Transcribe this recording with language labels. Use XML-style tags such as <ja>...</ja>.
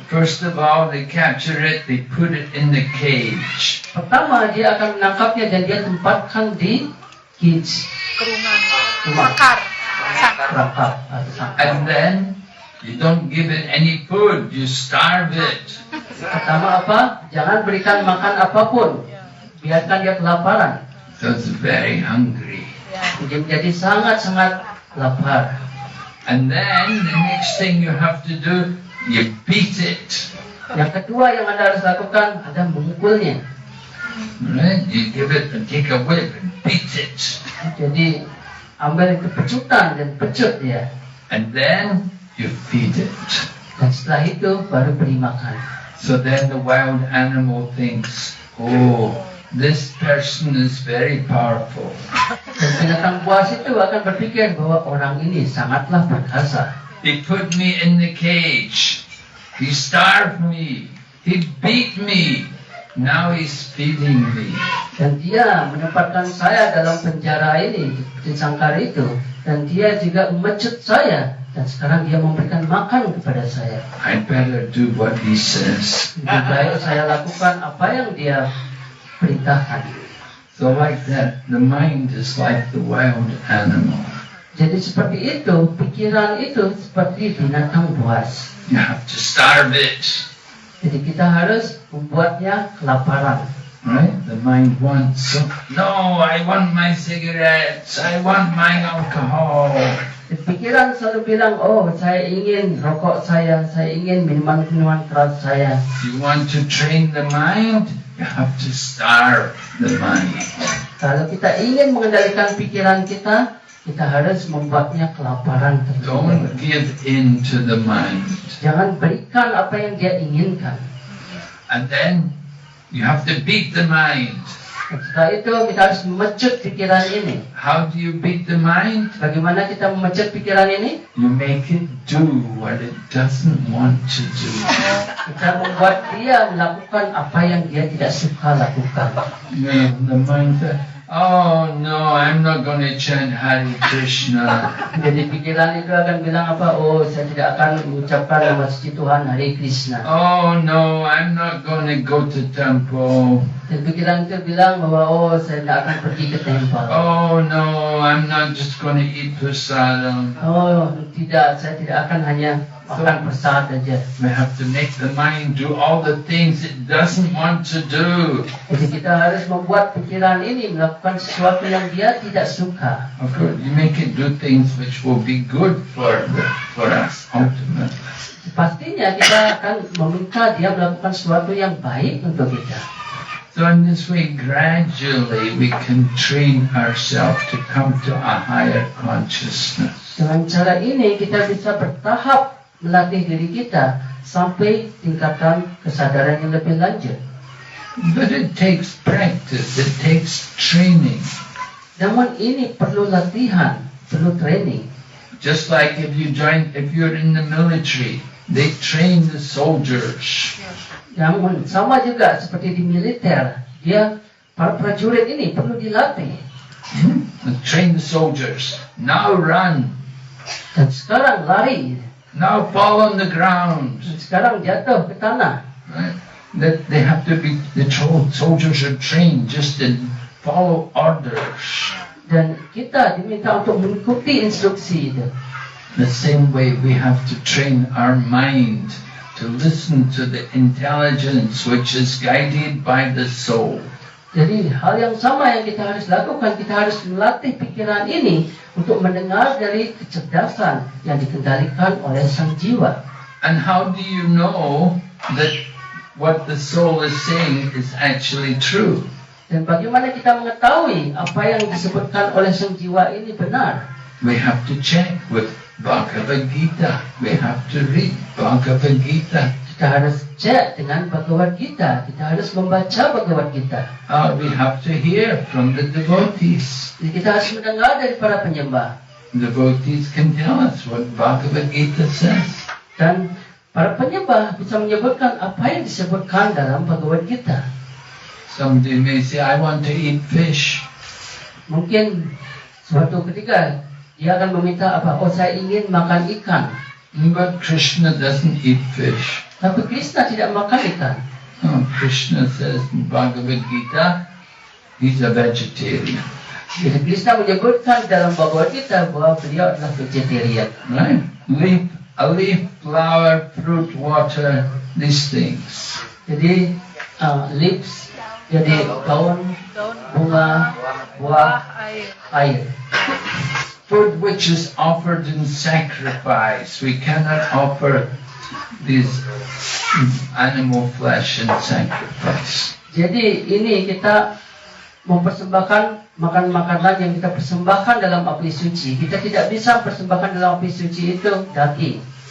<en>First of all, they capture it, they put it in the cage.</en> <id>Pertama, dia akan menangkapnya dan dia tempatkan di cage. Rumah. Rangkap atau sangkar.</id> <en>And then you don't give it any food, you starve it.</en> <id>Pertama apa? Jangan berikan makan apapun. Biarkan dia kelaparan.</id> <en>So it's very hungry.</en> <id>Dia menjadi sangat-sangat lapar.</id> <en>And then the next thing you have to do, you beat it.</en> <id>Yang kedua yang Anda harus lakukan, Anda memukulnya.</id> <en>Right? You give it and take a whip and beat it.</en> <id>Jadi ambil itu pecutan dan pecut dia.</id> <en>And then you feed it.</en> <id>Dan setelah itu baru beri makan.</id> <en>So then the wild animal thinks, oh, this person is very powerful.</en> <id>Dan binatang buas itu akan berpikir bahwa orang ini sangatlah perkasa.</id> <en>They put me in the cage. He starved me. He beat me. Now he's feeding me.</en> <id>Dan dia menempatkan saya dalam penjara ini, di sangkar itu. Dan dia juga memecut saya. Dan sekarang dia memberikan makan kepada saya.</id> <en>I better do what he says.</en> <id>Lebih baik saya lakukan apa yang dia perintahkan.</id> <en>So like that, the mind is like the wild animal.</en> <id>Jadi seperti itu, pikiran itu seperti binatang buas.</id> <en>You have to starve it.</en> <id>Jadi kita harus membuatnya kelaparan.</id> <en>Right? The mind wants, no, I want my cigarettes. I want my alcohol.</en> <id>Jadi pikiran selalu bilang, oh saya ingin rokok saya ingin minuman-minuman keras saya.</id> <en>You want to train the mind? You have to starve the mind.</en> <id>Kalau kita ingin mengendalikan pikiran kita harus membuatnya kelaparan terlebih</id> <en>Don't</en> <id>dahulu.</id> <en>give in to the mind.</en> <id>Jangan berikan apa yang dia inginkan.</id> <en>And then you have to beat the mind.</en> <id>Dan setelah itu kita harus memecut pikiran ini.</id> <en>How do you beat the mind?</en> <id>Bagaimana kita memecut pikiran ini?</id> <en>You make it do what it doesn't want to do.</en> <id>Kita membuat dia melakukan apa yang dia tidak suka lakukan.</id> <en>Yeah, the mind says, oh no, I'm not going to chant Hare Krishna.</en> <id>Jadi pikiran itu akan bilang apa? Oh, saya tidak akan mengucapkan nama suci Tuhan Hare Krishna.</id> <en>Oh no, I'm not going to go to temple.</en> <id>Dan pikiran itu bilang bahwa oh, saya tidak akan pergi ke tempat.</id> <en>Oh no, I'm not just going to eat prasadam.</en> <id>Oh, tidak, saya tidak akan hanya makan prasad saja.</id> <en>We have to make the mind do all the things it doesn't want to do.</en> <id>Jadi kita harus membuat pikiran ini melakukan sesuatu yang dia tidak suka.</id> <en>Of course, you make it do things which will be good for us ultimately.</en> <id>Pastinya kita akan meminta dia melakukan sesuatu yang baik untuk kita.</id> <en>So in this way, gradually we can train ourselves to come to a higher consciousness.</en> <id>Dengan cara ini kita bisa bertahap melatih diri kita sampai tingkatan kesadaran yang lebih lanjut.</id> <en>But it takes practice, it takes training.</en> <id>Namun ini perlu latihan, perlu training.</id> <en>Just like if you're in the military, they train the soldiers.</en> <id>Namun sama juga seperti di militer, para prajurit ini perlu dilatih.</id> <en>Train the soldiers. Now run.</en> <id>Dan sekarang lari,</id> <en>Now fall on the ground.</en> <id>dan sekarang jatuh ke tanah.</id> <en>Right? That they have to be, the soldiers are trained just to follow orders.</en> <id>Dan kita diminta untuk mengikuti instruksi itu.</id> <en>The same way we have to train our mind to listen to the intelligence which is guided by the soul.</en> <id>Jadi hal yang sama yang kita harus lakukan, kita harus melatih pikiran ini untuk mendengar dari kecerdasan yang dikendalikan oleh sang jiwa.</id> <en>And how do you know that what the soul is saying is actually true?</en> <id>Dan bagaimana kita mengetahui apa yang disebutkan oleh sang jiwa ini benar?</id> <en>We have to check with Bhagavad Gita. We have to read Bhagavad Gita.</en> <id>Kita harus cek dengan Bhagavad Gita. Kita harus membaca Bhagavad Gita.</id> <en>We have to hear from the devotees.</en> <id>Jadi kita harus mendengar dari para penyembah.</id> <en>Devotees can tell us what Bhagavad Gita says.</en> <id>Dan para penyembah bisa menyebutkan apa yang disebutkan dalam Bhagavad Gita.</id> <en>Somebody may say, I want to eat fish.</en> <id>Mungkin suatu ketika dia akan meminta apa? Oh, saya ingin makan ikan.</id> <en>But Krishna doesn't eat fish.</en> <id>Tapi Krishna tidak makan ikan.</id> <en>Krishna says in Bhagavad Gita, he's a vegetarian.</en> <id>Jadi Krishna menyebutkan dalam Bhagavad Gita bahwa beliau adalah vegetarian.</id> <en>Right? A leaf, flower, fruit, water, these things.</en> <id>Jadi leaves, jadi daun, bunga, buah, air.</id> <en>Food which is offered in sacrifice. We cannot offer these animal flesh in sacrifice.</en> <id>Jadi ini kita mempersembahkan makanan yang kita persembahkan dalam api suci. Kita tidak bisa persembahkan dalam api suci itu daging.</id>